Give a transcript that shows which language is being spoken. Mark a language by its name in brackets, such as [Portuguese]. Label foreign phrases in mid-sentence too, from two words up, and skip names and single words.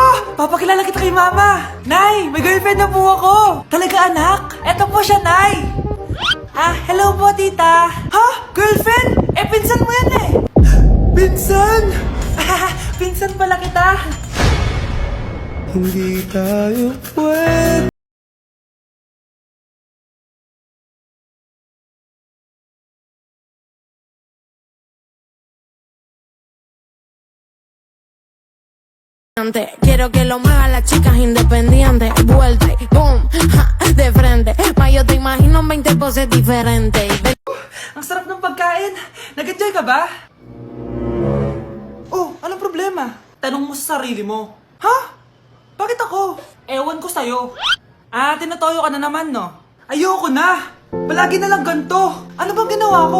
[Filipino] Papakilala kita kay mama. Nay, may girlfriend na po ako. Talaga anak? Eto po siya, Nay. Hello po tita. Ha? Girlfriend? Pinsan mo yan eh. Pinsan? Pinsan pala kita. Hindi tayo pwede. [Spanish] Quiero que lo muevan las chicas independientes. Vuelta y boom, ja, de frente. Ma yo te imagino en 20 poses diferentes. [Filipino] Ang sarap ng pagkain. Nag-enjoy ka ba? Oh, anong problema? Tanong mo sa sarili mo. Ha? Bakit ako? Ewan ko sa'yo. Tinatoyo ka na naman, no? Ayoko na! Palagi na lang ganito. Ano bang ginawa ko?